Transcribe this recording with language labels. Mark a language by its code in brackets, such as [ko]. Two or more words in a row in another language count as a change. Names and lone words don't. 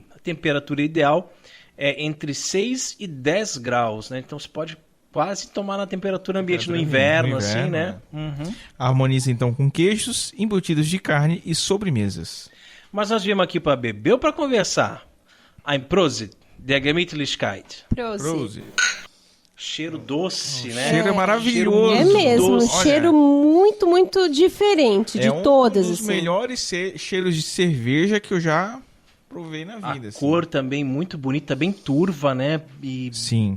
[pt] A temperatura ideal é entre 6 e 10 graus, né? Então você pode quase tomar na temperatura ambiente no inverno, assim, né? Uhum. Harmoniza então com queijos, embutidos de carne e sobremesas. Mas nós viemos aqui para beber ou para conversar? [de] Ein Prosit, der Gemütlichkeit. [pt] Prosit. Cheiro doce, né? Cheiro é maravilhoso. É mesmo, doce. cheiro muito, muito diferente de todas. É um dos assim. melhores cheiros de cerveja que eu já provei na vida. A cor também muito bonita, bem turva, né? E sim.